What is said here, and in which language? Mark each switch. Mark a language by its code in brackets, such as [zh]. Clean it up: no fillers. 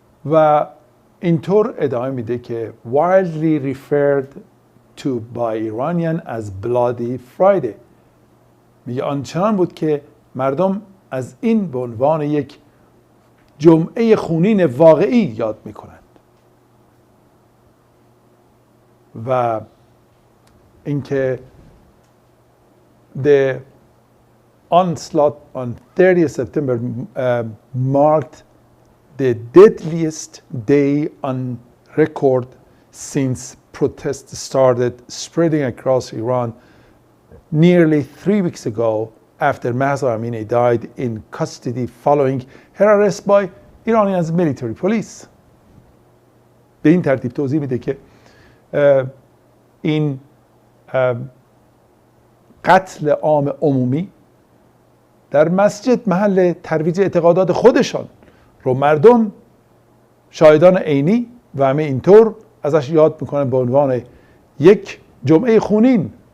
[fa] و اینطور ادامه میده که [en] widely referred to by Iranian as Bloody Friday. [fa] میگه آنچنان بود که مردم از این به عنوان یک جمعه خونین واقعی یاد میکنند. و اینکه [en] the onslaught on 30th September marked the deadliest day on record since protests started spreading across Iran nearly 3 weeks ago after Mahsa Amini died in custody following her arrest by Iranian's military police. [fa] به این ترتیب توضیح میده که این قتل عام عمومی در مسجد محل ترویج اعتقادات خودشان رو مردم شاهدان عینی و همه اینطور ازش یاد میکنن به عنوان یک جمعه خونین